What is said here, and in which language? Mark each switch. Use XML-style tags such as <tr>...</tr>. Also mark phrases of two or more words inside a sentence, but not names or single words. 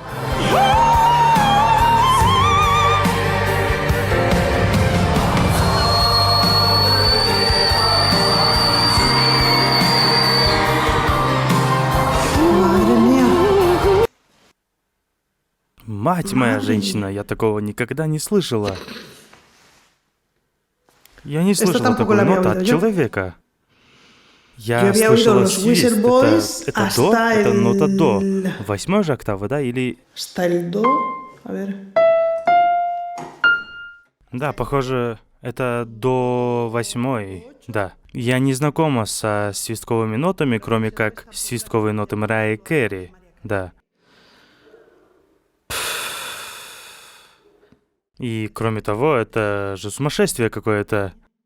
<es>Madre mía.</es> <ru>Мать моя женщина, я такого никогда не слышала. Я не слышала</ru> <es>tampoco</es> <ru>такую</ru> <es>la había</es> <ru>ноту от</ru> <es>oído yo.</es> <ru>человека.</ru> <es>Yo</es> <ru>Я</ru> <es>había oído</es> <ru>слышала</ru> <es>los</es> <ru>свист. Wizard Boys Это до?</ru> <es>hasta</es> <ru>Это нота до.</ru> <es>el...</es> <ru>8 же октава, да? Или...</ru> <es>Hasta el do. A ver.</es> <ru>Да, похоже, это до 8. Да. Я не знакома со свистковыми нотами, кроме как свистковые ноты Мэрайи Кэрри. Да. И кроме того, это же сумасшествие какое-то.</ru>